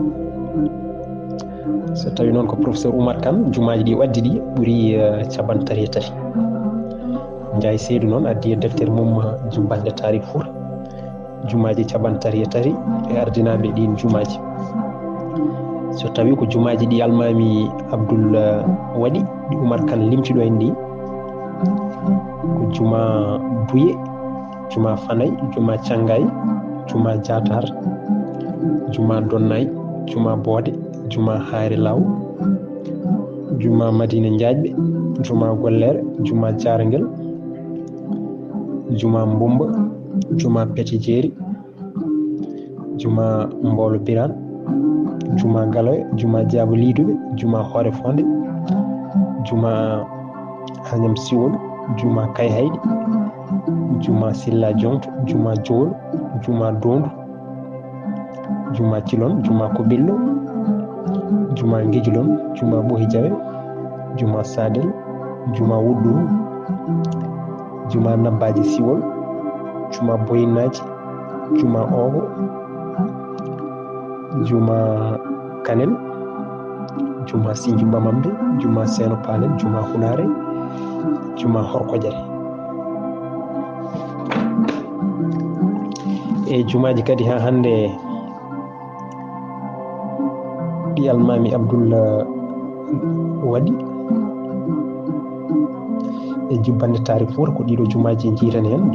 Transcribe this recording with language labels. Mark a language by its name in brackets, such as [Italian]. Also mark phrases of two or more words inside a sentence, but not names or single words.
[Fula] so tawi noon ko professeur Oumar Kane jumaji ɗi waddi ɗi ɓuuri capanɗe tati e taati Ndiaye Seydou noon addi e deftere mum jumbanɗe taarih Fouta jumaji capanɗe tati e taati e ardinaɓe ɗin jumaji so tawi ko jumaji ɗi Almami Abdoul waɗi ɗi Oumar Kane limtiɗo en ɗi ko juma Douye juma Fanay juma Thiangay juma Diatar juma Donnay juma Boode juma Haare Law juma Madina Ndiaƴɓe juma Gollere juma Jarguel juma Mbumba juma Pete Jeeri juma Mbolo Birane juma Galoya, juma Diabo Liduɓe, juma Hoore Fonde, juma Agnam Siwol, juma Kay Haydi, juma Silla Jonto, juma Jowol, juma Dondu, juma Cilon, juma Kobillo, juma Ngejulon, juma Bohi Jawe, juma Sadel, juma Wudduru, juma Nabbaji Siwol, juma Boyinaji, juma Ogo, juma Kanel, juma Sinju Bamambe, juma Seno Palel, juma Hunare, juma Horkojare. E jumaji kadi ha hande ɗi Almami Abdoul waɗi e jubbande tarik Fouta ko ɗiɗo jumaji jiitani hen.